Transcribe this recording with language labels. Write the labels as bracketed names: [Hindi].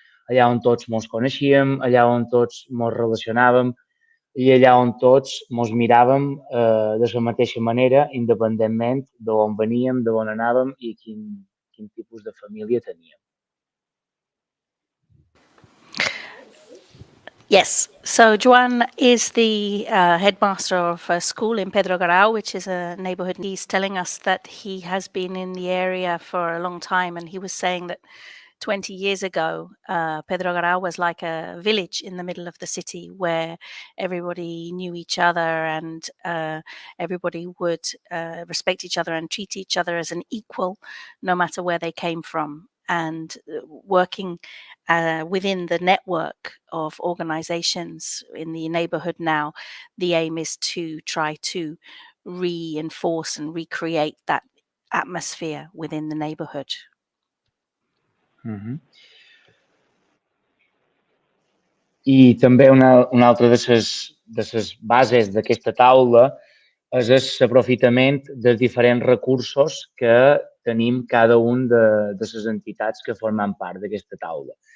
[Catalan] Allà on tots mos coneixíem, allà on tots mos relacionàvem i allà on tots mos miràvem de la mateixa manera, independentment d'on veníem, d'on anàvem i quin tipus de família teníem. [English] Yes, so Joan is the headmaster of a school in Pedro Garau, which is a neighborhood. He's telling us that he has been in the area for a long time, and he was saying that 20 years ago, Pedro Garau was like a village in the middle of the city where everybody knew each other and everybody would respect each other and treat each other as an equal, no matter where they came from. And working within the network of organizations in the neighborhood now, the aim is to try to reinforce and recreate that atmosphere within the neighborhood. [Catalan] I també una altra de les bases d'aquesta taula és l'aprofitament dels diferents recursos que tenim cada un de les entitats que formen part d'aquesta taula.